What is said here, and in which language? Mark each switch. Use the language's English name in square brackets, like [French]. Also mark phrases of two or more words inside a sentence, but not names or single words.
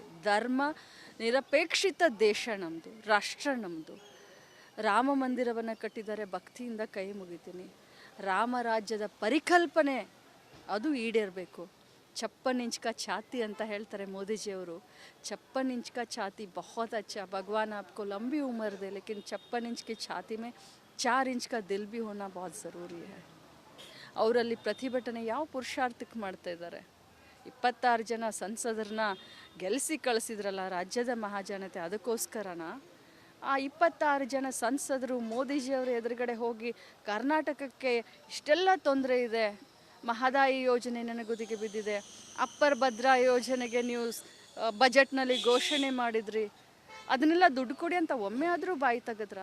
[Kannada] ಧರ್ಮ ನಿರಪೇಕ್ಷಿತ ದೇಶ ನಮ್ಮದು, ರಾಷ್ಟ್ರ ನಮ್ಮದು. ರಾಮ ಮಂದಿರವನ್ನು ಕಟ್ಟಿದ್ದಾರೆ, ಭಕ್ತಿಯಿಂದ ಕೈ ಮುಗಿತೀನಿ. ರಾಮರಾಜ್ಯದ ಪರಿಕಲ್ಪನೆ ಅದು ಈಡೇರಬೇಕು. [Hindi] 56 इंच का छाती [Kannada] ಅಂತ ಹೇಳ್ತಾರೆ ಮೋದಿಜಿಯವರು. [Hindi] 56 इंच का छाती बहुत अच्छा, भगवान आपको लंबी उम्र दे, लेकिन 56 इंच की छाती में 4 इंच का दिल भी होना बहुत ज़रूरी है. [Kannada] ಅವರಲ್ಲಿ ಪ್ರತಿಭಟನೆ ಯಾವ ಪುರುಷಾರ್ಥಕ್ಕೆ ಮಾಡ್ತಾ ಇದ್ದಾರೆ? 26 ಜನ ಸಂಸದರನ್ನ ಗೆಲ್ಲಿಸಿ ಕಳಿಸಿದ್ರಲ್ಲ ರಾಜ್ಯದ ಮಹಾಜನತೆ, ಅದಕ್ಕೋಸ್ಕರನ ಆ 26 ಜನ ಸಂಸದರು ಮೋದಿಜಿಯವರ ಎದುರುಗಡೆ ಹೋಗಿ ಕರ್ನಾಟಕಕ್ಕೆ ಇಷ್ಟೆಲ್ಲ ತೊಂದರೆ ಇದೆ, ಮಹದಾಯಿ ಯೋಜನೆ ನನಗುದಿಗೆ ಬಿದ್ದಿದೆ, ಅಪ್ಪರ್ ಭದ್ರಾ ಯೋಜನೆಗೆ ನೀವು ಬಜೆಟ್ನಲ್ಲಿ ಘೋಷಣೆ ಮಾಡಿದ್ರಿ, ಅದನ್ನೆಲ್ಲ ದುಡ್ಡು ಕೊಡಿ ಅಂತ ಒಮ್ಮೆ ಆದರೂ ಬಾಯಿ ತೆಗೆದ್ರ?